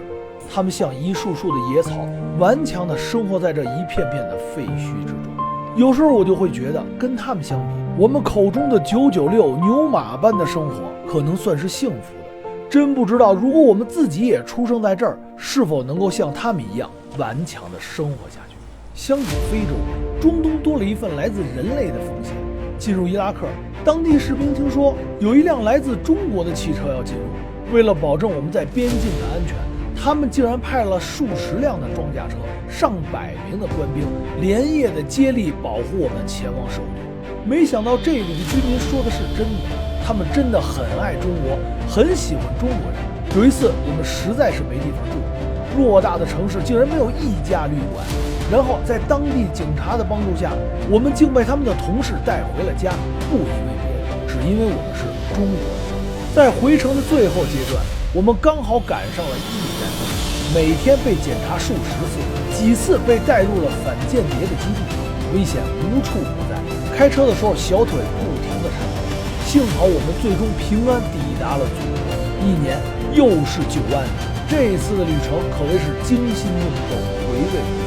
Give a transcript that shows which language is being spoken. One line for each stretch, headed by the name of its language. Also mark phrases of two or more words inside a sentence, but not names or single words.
Chinese: 他們像一束束的野草，頑強地生活在這一片片的廢墟之中。有時候我就會覺得，跟他們相比，我們口中的996牛馬般的生活可能算是幸福的。真不知道，如果我們自己也出生在這兒，是否能夠像他們一樣頑強地生活下去。相比非洲，中東多了一份來自人類的風險。進入伊拉克，當地士兵聽說有一輛來自中國的汽車要進入，為了保證我們在邊境的安全，他們竟然派了數十輛的裝甲車，上百名的官兵，連夜的接力保護我們前往首都。沒想到這裡的居民說的是真的，他們真的很愛中國，很喜歡中國人。有一次我們實在是沒地方住，偌大的城市竟然沒有一家旅館，然後在當地警察的幫助下，我們竟被他們的同事帶回了家，不因為別的，只因為我們是中國人。在回程的最後階段，我們剛好趕上了伊犁戰爭，每天被檢查數十次，幾次被帶入了反間諜的基地，危險無處不在。開車的時候小腿不停地顫抖，幸好我們最終平安抵達了祖國。一年又是9萬里，這一次的旅程可謂是驚心動魄，回味無窮。